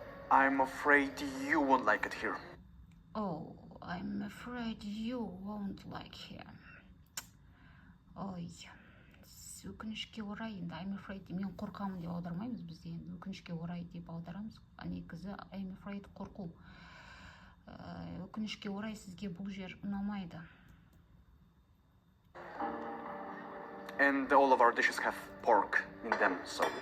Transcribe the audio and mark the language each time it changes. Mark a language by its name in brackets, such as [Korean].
[English] I'm afraid you won't like it here. Oh, I'm afraid you won't like here. [Kazakh] Ой, өкінішке орай, енді [English] I'm afraid, [Kazakh] мен қорқамын деп аудармаймыз бізде, енді өкінішке орай деп аударамыз. Негізі [English] I'm afraid [Kazakh] қорқу. Өкінішке орай сізге бұл жер ұнамайды. [English] And all of our dishes have pork in them, so...